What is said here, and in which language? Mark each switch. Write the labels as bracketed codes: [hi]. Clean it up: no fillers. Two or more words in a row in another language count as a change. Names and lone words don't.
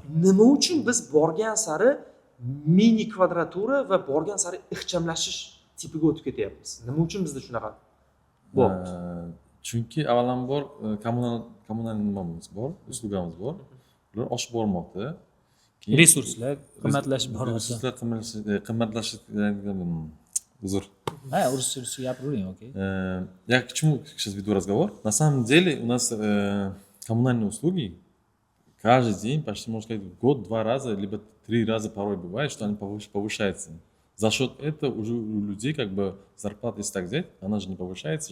[uz] Nima uchun biz borgan sari mini kvadratura va borgan sari ixchamlashish tipiga o'tib ketyapmiz? Nima uchun bizda shunaqa bo'lyapti? Chunki avvalambor kommunal nimamiz bor, uslugamiz bor. Ular oshib bormoqda. Resurslar qimmatlashib boryapti. Resurslar qimmatlashib uzr. Урус гапируем, окей. [ru] Я к чему сейчас веду разговор? На самом деле у нас коммунальные услуги каждый день, почти можно сказать, в год 2 раза, либо 3 раза порой бывает, что они повышаются. За счет этого уже у людей как бы зарплата, если так взять, она же не повышается.